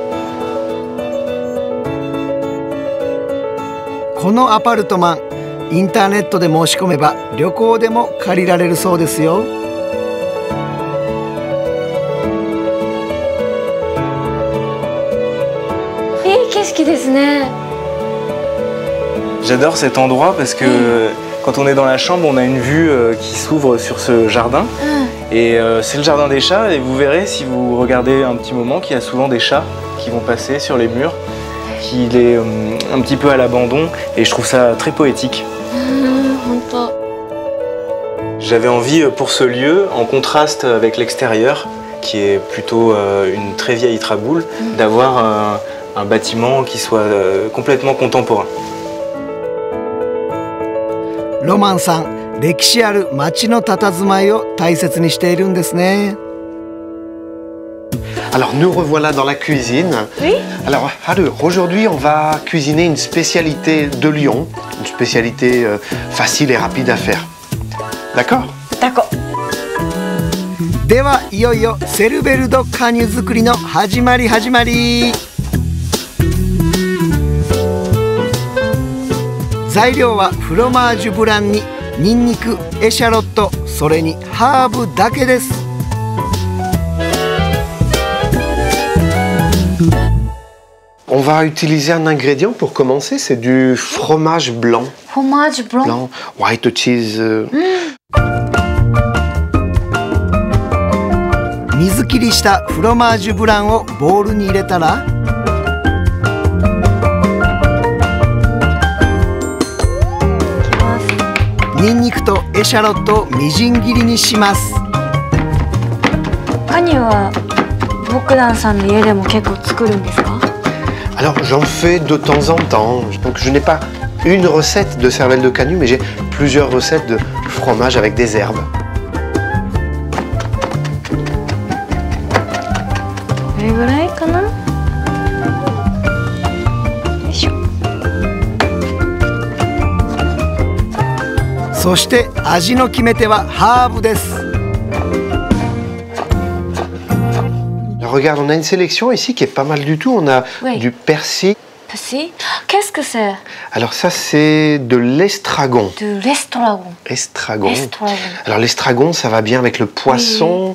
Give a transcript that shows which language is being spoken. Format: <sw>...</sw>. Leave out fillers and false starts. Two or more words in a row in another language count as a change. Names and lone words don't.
<ja>このアパルトマン、インターネットで申し込めば旅行でも借りられるそうですよ。いい景色ですね。</ja> <fr>J'adore cet endroit parce que quand on est dans la chambre, on a une vue qui s'ouvre sur ce jardin. Et c'est le jardin des chats, et vous verrez si vous regardez un petit moment qu'il y a souvent des chats qui vont passer sur les murs, qu'il est un petit peu à l'abandon, et je trouve ça très poétique. J'avais envie pour ce lieu, en contraste avec l'extérieur, qui est plutôt une très vieille traboule, d'avoir un bâtiment qui soit complètement contemporain.</fr> <ja>ロマンさん、歴史ある町の佇まいを大切にしているんですね。</ja> <fr>Alors nous revoilà dans la cuisine. Oui. Alors Haru, aujourd'hui on va cuisiner une spécialité de Lyon, une spécialité facile et rapide à faire. D'accord? D'accord.</fr> <ja>ではいよいよセルベルドカニュ作りの始まり。材料はフロマージュブランにニンニク、エシャロット、それにハーブだけです。</ja> <fr>On va utiliser un ingrédient pour commencer, c'est du fromage blanc. Fromage blanc.</fr> <en>White cheese.</en> <ja>水切りしたフロマージュブランをボウルに入れたら、ニンニクとエシャロットをみじん切りにします。カニはボクダンさんの家でも結構作るんですか？</ja> <fr>Alors j'en fais de temps en temps. Donc je n'ai pas une recette de cervelle de canut, mais j'ai plusieurs recettes de fromage avec des herbes.</fr> <ja>どれぐらいかな？よいしょ。そして味の決め手はハーブです。</ja> <fr>Regarde, on a une sélection ici qui est pas mal du tout. On a du persil. Persil? Qu'est-ce que c'est? Alors ça, c'est de l'estragon. De l'estragon. Estragon. Alors l'estragon, ça va bien avec le poisson.</fr>